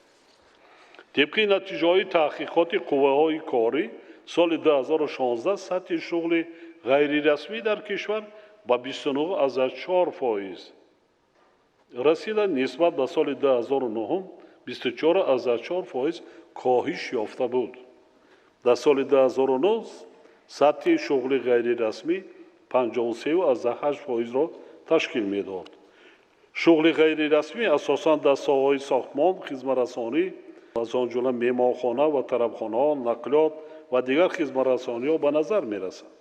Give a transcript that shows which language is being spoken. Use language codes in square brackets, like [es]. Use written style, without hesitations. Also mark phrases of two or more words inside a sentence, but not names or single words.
[tg] тибқи натиҷаҳои таҳқиқоти қувваҳои корӣ соли 2016 сатҳи шуғли ғайрирасмӣ дар кишвар ба 29,4% расида, нисбат ба соли 2009 24,4% коҳиш ёфта буд. дар соли [fa] 2009 سطح شغل غیر رسمی 53.8% را تشکیل میداد. شغل غیر رسمی اساساً در ساحه‌های ساختمان، خدمت‌رسانی، از آن جمله مهمانخانه و طربخانه، نقلیات و دیگر خدمت‌رسانی‌ها به نظر می‌رسد.